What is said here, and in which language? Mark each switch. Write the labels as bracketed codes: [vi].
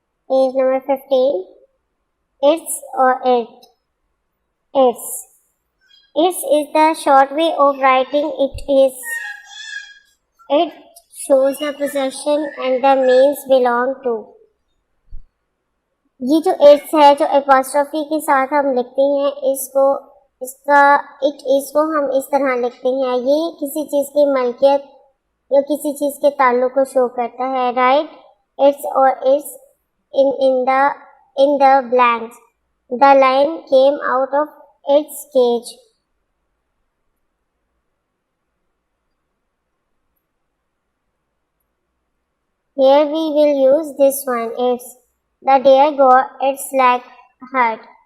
[en] Page number 15. It's or it. It's. It's is the short way of writing it is. It shows the possession and the means belong to. [hi] ये जो it's है, जो apostrophe के साथ हम लिखते हैं, इसका इट इसको हम इस तरह लिखते हैं. ये किसी चीज़ की मलकियत या किसी चीज़ के ताल्लुक को शो करता है. [en] Right its और its in the blanks. The lion came out of its cage. Here we will use this one. It's the deer got its leg hurt.